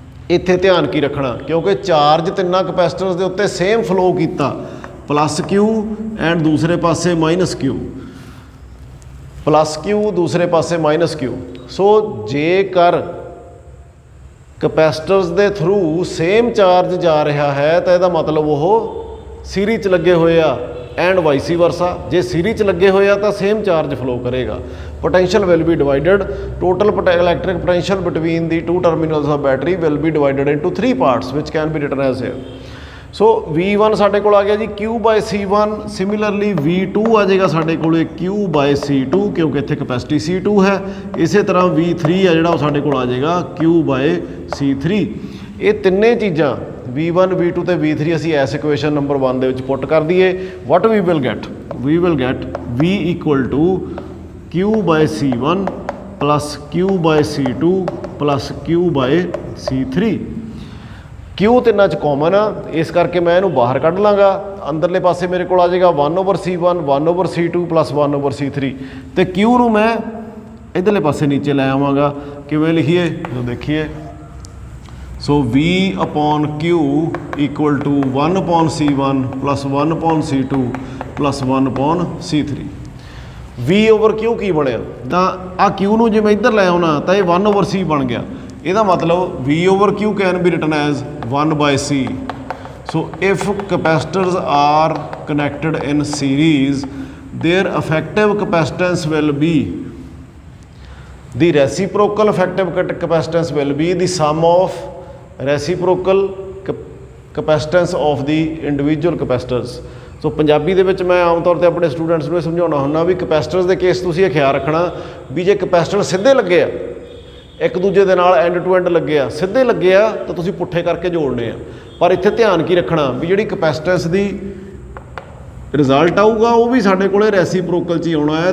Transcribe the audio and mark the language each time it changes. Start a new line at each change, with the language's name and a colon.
Punjabi: ਇੱਥੇ ਧਿਆਨ ਕੀ ਰੱਖਣਾ, ਕਿਉਂਕਿ ਚਾਰਜ ਤਿੰਨਾਂ ਕਪੈਸਿਟਰਸ ਦੇ ਉੱਤੇ ਸੇਮ ਫਲੋ ਕੀਤਾ, +Q ਐਂਡ ਦੂਸਰੇ ਪਾਸੇ -Q, +Q ਦੂਸਰੇ ਪਾਸੇ -Q। ਸੋ ਜੇਕਰ ਕਪੈਸਿਟਰਸ ਦੇ ਥਰੂ ਸੇਮ ਚਾਰਜ ਜਾ ਰਿਹਾ ਹੈ ਤਾਂ ਇਹਦਾ ਮਤਲਬ ਉਹ ਸੀਰੀਜ਼ 'ਚ ਲੱਗੇ ਹੋਏ ਆ
English: And vice versa.
Punjabi: ਜੇ ਸੀਰੀਜ਼ 'ਚ ਲੱਗੇ ਹੋਏ ਆ ਤਾਂ ਸੇਮ ਚਾਰਜ ਫਲੋ ਕਰੇਗਾ।
English: potential will be divided, total electric potential between the two terminals of battery will be divided into 3 parts which can be written as here।
Punjabi: So V1 ਸਾਡੇ ਕੋਲ ਆ ਗਿਆ ਜੀ Q/C1, ਸਿਮਿਲਰਲੀ V2 ਆ ਜਾਏਗਾ ਸਾਡੇ ਕੋਲ Q/C2 ਕਿਉਂਕਿ ਇੱਥੇ ਕਪੈਸਿਟੀ C2 ਹੈ। ਇਸੇ ਤਰ੍ਹਾਂ V3 ਆ ਜਿਹੜਾ ਉਹ ਸਾਡੇ ਕੋਲ ਆ ਜਾਏਗਾ Q/C3। ਇਹ ਤਿੰਨੇ ਚੀਜ਼ਾਂ V1, V2 ਤੇ V3 ਅਸੀਂ ਇਸ ਇਕੁਏਸ਼ਨ ਨੰਬਰ 1 ਦੇ ਵਿੱਚ ਪੁੱਟ ਕਰ ਦਈਏ।
English: What we will get V = Q/C1 + Q/C2 + Q/C3।
Punjabi: Q ਤਿੰਨਾਂ 'ਚ ਕਾਮਨ ਆ, ਇਸ ਕਰਕੇ ਮੈਂ ਇਹਨੂੰ ਬਾਹਰ ਕੱਢ ਲਾਂਗਾ। ਅੰਦਰਲੇ ਪਾਸੇ ਮੇਰੇ ਕੋਲ ਆ ਜਾਏਗਾ 1/C1 1/C2 + 1/C3 ਤੇ Q ਨੂੰ ਮੈਂ ਇੱਧਰਲੇ ਪਾਸੇ ਨੀਚੇ ਲੈ ਆਵਾਂਗਾ। ਕਿਵੇਂ ਲਿਖੀਏ ਜੋ ਦੇਖੀਏ। ਸੋ V/Q = 1/C1 + 1/C2 + 1/C3। V/Q ਕੀ ਬਣਿਆ, ਤਾਂ ਆ Q ਨੂੰ ਜੇ ਮੈਂ ਇੱਧਰ ਲੈ ਆਉਣਾ ਤਾਂ ਇਹ 1/C ਬਣ ਗਿਆ। ਇਹਦਾ ਮਤਲਬ
English: V/Q can be written as 1/C। So if capacitors are connected in series, their effective capacitance will be the reciprocal effective capacitance will be the sum of reciprocal capacitance of the individual capacitors।
Punjabi: ਸੋ ਪੰਜਾਬੀ ਦੇ ਵਿੱਚ ਮੈਂ ਆਮ ਤੌਰ 'ਤੇ ਆਪਣੇ students ਨੂੰ ਇਹ ਸਮਝਾਉਣਾ ਹੁੰਦਾ ਵੀ ਕਪੈਸਿਟਰਸ ਦੇ ਕੇਸ ਤੁਸੀਂ ਇਹ ਖਿਆਲ ਰੱਖਣਾ ਵੀ ਜੇ ਕਪੈਸਿਟਰ ਸਿੱਧੇ ਲੱਗੇ ਆ ਇੱਕ ਦੂਜੇ ਦੇ ਨਾਲ ਐਂਡ ਟੂ ਐਂਡ ਲੱਗੇ ਆ, ਸਿੱਧੇ ਲੱਗੇ ਆ ਤਾਂ ਤੁਸੀਂ ਪੁੱਠੇ ਕਰਕੇ ਜੋੜਨੇ ਆ। ਪਰ ਇੱਥੇ ਧਿਆਨ ਕੀ ਰੱਖਣਾ ਵੀ ਜਿਹੜੀ ਕਪੈਸਿਟੈਂਸ ਦੀ ਰਿਜ਼ਲਟ ਆਊਗਾ ਉਹ ਵੀ ਸਾਡੇ ਕੋਲੇ ਰੈਸੀਪ੍ਰੋਕਲ 'ਚ ਹੀ ਆਉਣਾ ਹੈ।